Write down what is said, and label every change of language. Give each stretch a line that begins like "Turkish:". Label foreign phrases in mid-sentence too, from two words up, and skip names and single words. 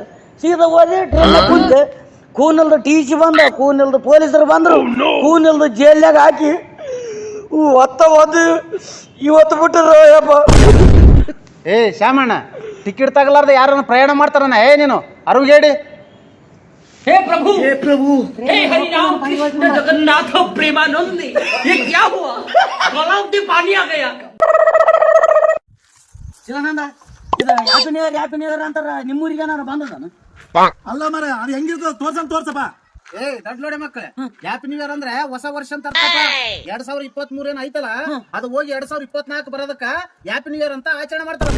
Kannada: ಸೀದಾ ಹೋದೆ, ಟ್ರೈನ್ ಕುಂತೆ. ಕೂನಲ್ದು TC ಬಂದ, ಕೂನಲ್ದು ಪೊಲೀಸರು ಬಂದ್ರು, ಕೂನಲ್ದು ಜೈಲ್ನಾಗ ಹಾಕಿ ಒದ್ದು ಇವತ್ತು ಬಿಟ್ಟರು ಯಪ್ಪ. ಶ್ಯಾಮಣ್ಣ, ಟಿಕೆಟ್ ತಗಲಾರ್ದ ಯಾರನ್ನ ಪ್ರಯಾಣ ಮಾಡ್ತಾರಣ್ಣ? ನೀನು ಅರುಗೇಡಿ.
Hindi: हे प्रभु हे हरि राम कृष्ण जगन्नाथ प्रेमानंद, ये क्या हुआ? गलाव में पानी आ गया.
Kannada: ಚಿದಾನಂದ, ಇದು ಹ್ಯಾಪಿ ಅಂತಾರ, ನಿಮ್ಮೂರಿಗೆ ನಾನು ಬಂದದಾನ? ಅಲ್ಲ ಮರ, ಅದು ಹೆಂಗಿರ್ತದ ತೋರ್ಸಪ್ಪ. ದೊಡ್ಡ ನೋಡಿ ಮಕ್ಕಳೇ,
English: happy new year
Kannada: ಅಂದ್ರೆ ಹೊಸ ವರ್ಷ ಅಂತ ಅರ್ಥಪ್ಪ. 2023 ಏನ್ ಐತಲ್ಲ, ಅದು ಹೋಗಿ 2024 ಬರೋದಕ್ಕ
English: happy new year
Kannada: ಅಂತ ಆಚರಣೆ ಮಾಡ್ತಾರಪ್ಪ.